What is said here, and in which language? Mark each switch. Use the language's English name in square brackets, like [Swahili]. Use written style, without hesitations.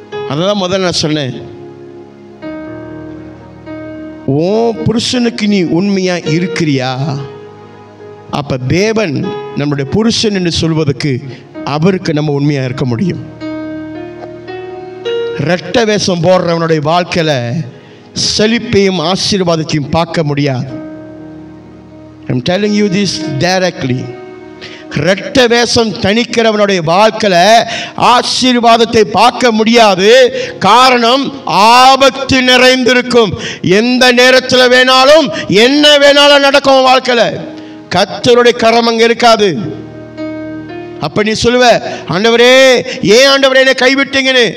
[Tamil] அதான் முதல்ல நான் சொன்னேன், ஓ புருஷனுக்கு நீ உண்மையா இருக்கிறியா? அப்ப தேவன் நம்முடைய புருஷன் என்று சொல்வதற்கு அவருக்கு நம்ம உண்மையா இருக்க முடியும். இரட்டை வேஷம் போடுறவனுடைய வாழ்க்கையில செழிப்பையும் ஆசீர்வாதத்தையும் பார்க்க முடியாது. [English] I'm telling you this directly. [Tamil] இரட்டை வேஷம் தணிக்கிறவனுடைய வாழ்க்கையில ஆசீர்வாதத்தை பார்க்க முடியாது. காரணம், ஆபத்து நிறைந்திருக்கும். எந்த நேரத்தில் வேணாலும் என்ன வேணாலும் நடக்கும் வாழ்க்கையில. கர்த்தருடைய கரம் அங்க இருக்காது. அப்ப நீ சொல்லுவ, ஆண்டவரே ஏன் ஆண்டவரே என்னை கைவிட்டீங்கன்னு.